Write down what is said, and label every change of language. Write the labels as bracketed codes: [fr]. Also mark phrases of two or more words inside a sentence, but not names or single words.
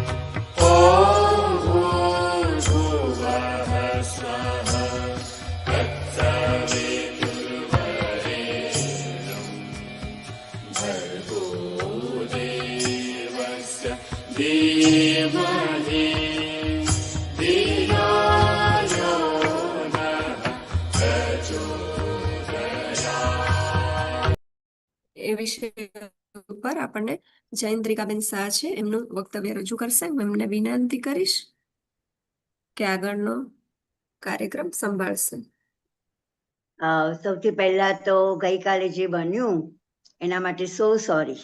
[sa] ॐ भूर्भुवः स्वः तत्सवितुर्वरेण्यं भर्गो देवस्य धीमहि धियो यो नः प्रचोदयात्। [gu] એ વિષય ઉપર આપણને જયેન્દ્રિકાબેન શાહ છે, એમનું વક્તવ્ય રજૂ કરશે. હું એમને વિનંતી કરીશ કે આગળનો કાર્યક્રમ સંભાળશે. સૌથી પહેલા તો ગઈકાલે જે બન્યું એના માટે સોરી.